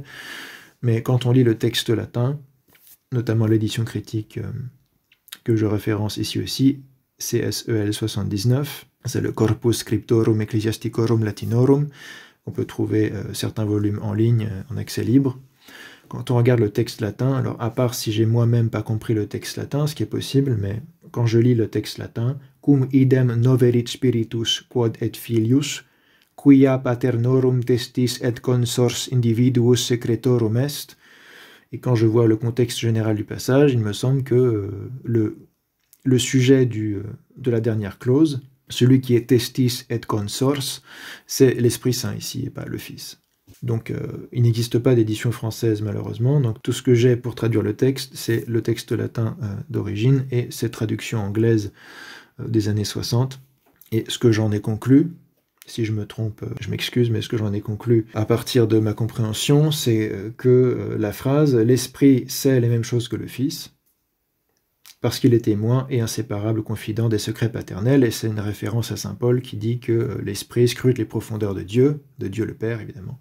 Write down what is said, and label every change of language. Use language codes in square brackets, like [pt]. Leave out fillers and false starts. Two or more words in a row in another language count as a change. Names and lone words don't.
[fr] Mais quand on lit le texte latin, notamment l'édition critique que je référence ici aussi, CSEL 79, c'est le Corpus Scriptorum Ecclesiasticorum Latinorum. On peut trouver certains volumes en ligne, en accès libre. Quand on regarde le texte latin, alors à part si j'ai moi-même pas compris le texte latin, ce qui est possible, mais quand je lis le texte latin, [la] cum idem noverit spiritus quod et filius, quia paternorum testis et consors individuus secretorum est, [fr] et quand je vois le contexte général du passage, il me semble que le sujet de la dernière clause, celui qui est [la] testis et consors, [fr] c'est l'Esprit Saint ici, et pas le Fils. Donc il n'existe pas d'édition française malheureusement, donc tout ce que j'ai pour traduire le texte, c'est le texte latin d'origine et cette traduction anglaise des années 60. Et ce que j'en ai conclu, si je me trompe, je m'excuse, mais ce que j'en ai conclu à partir de ma compréhension, c'est que la phrase « l'Esprit sait les mêmes choses que le Fils », parce qu'il est témoin et inséparable confident des secrets paternels, et c'est une référence à saint Paul qui dit que l'Esprit scrute les profondeurs de Dieu le Père évidemment.